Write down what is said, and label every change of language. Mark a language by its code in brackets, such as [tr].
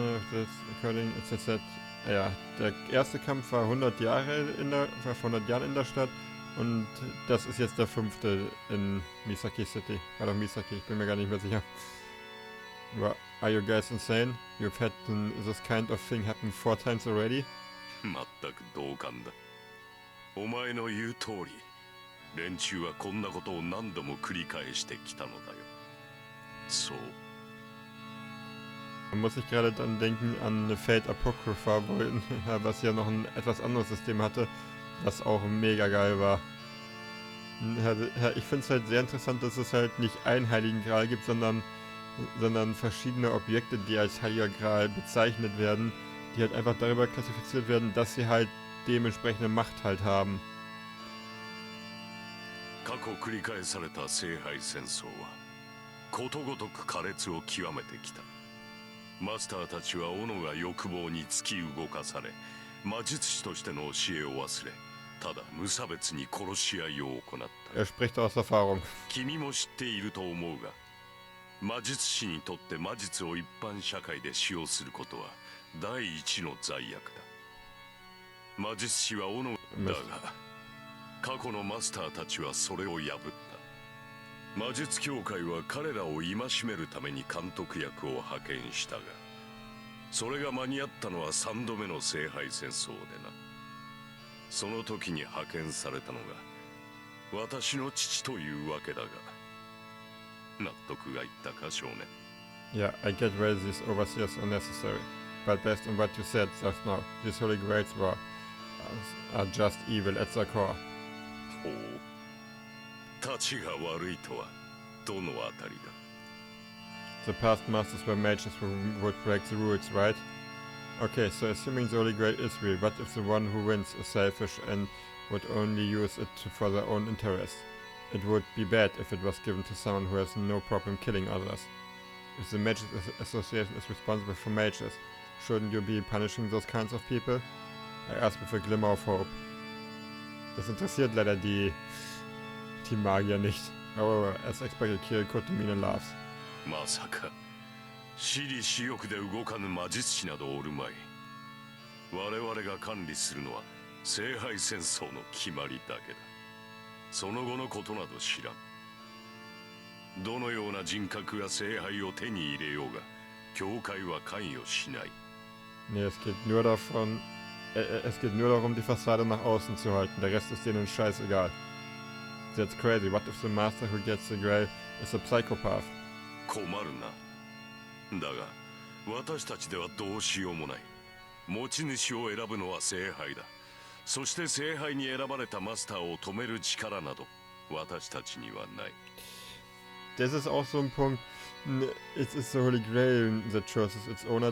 [de] Das Curling ist jetzt, ja, der erste Kampf war 100 Jahre war vor 100 Jahren in der Stadt und das ist jetzt der 5. in Misaki City. War doch Misaki, ich bin mir gar nicht mehr sicher. [en] Are you guys insane? You've had this kind of thing happen 4 times already? [ja] 全く同感だ。お前の言う通り、連中はこんなことを何度も繰り返してきたのだよ。そう。 [de] Da muss ich gerade dann denken an Fate Apocrypha, was ja noch ein etwas anderes System hatte, das auch mega geil war. Ich finde es halt sehr interessant, dass es halt nicht einen Heiligen Gral gibt, sondern verschiedene Objekte, die als Heiliger Gral bezeichnet werden, die halt einfach darüber klassifiziert werden, dass sie halt dementsprechende Macht halt haben. [ja] 過去繰り返された聖杯戦争はことごとく苛烈を極めてきた。マスターたちは斧が欲望に突き動かされ、魔術師としての教えを忘れ、ただ無差別に殺し合いを行った。 [de] spricht aus Erfahrung. [ja] 君も知っていると思うが、魔術師にとって魔術を一般社会で使用することは第一の罪悪だ。魔術師は斧だが、過去のマスターたちはそれを破った。魔術協会は彼らを戒めるために監督役を派遣したが、それが間に合ったのは3度目の聖杯戦争でな。その時に派遣されたのが私の父というわけだが、納得がいったか少年。 [en] Yeah, I get why these overseers are necessary, but based on what you said just now, these Holy Grails are just evil at their core. [ja] ほう。たちが悪いとはどのあたりだ。 [en] The past masters were mages who would break the rules, right? Okay, so assuming the Holy Grail is real, what if the one who wins is selfish and would only use it for their own interest? It would be bad if it was given to someone who has no problem killing others. If the Mages Association is responsible for mages, shouldn't you be punishing those kinds of people? I asked with a glimmer of hope. [de] Das interessiert leider die Magier nicht. [en] However, as expected, Kirill Kotomine laughs. [ja] まさか私利私欲で動かぬ魔術師などおるまい。我々が管理するのは聖杯戦争の決まりだけだ。その後のことなど知らん。どのような人格が聖杯を手に入れようが教会は関与しない。 [de] Nee, es geht nur davon, es geht nur darum, die Fassade nach außen zu halten. Der Rest ist denen scheißegal. [en] That's crazy. What if the master who gets the grail is a psychopath? [ja] 困るな。だが私たちではどうしようもない。持ち主を選ぶのは聖杯だ。そして聖杯に選ばれたマスターを止める力など私たちにはない。 [de] Das ist auch so ein Punkt. Es ist der [en] Holy Grail that chooses its owner.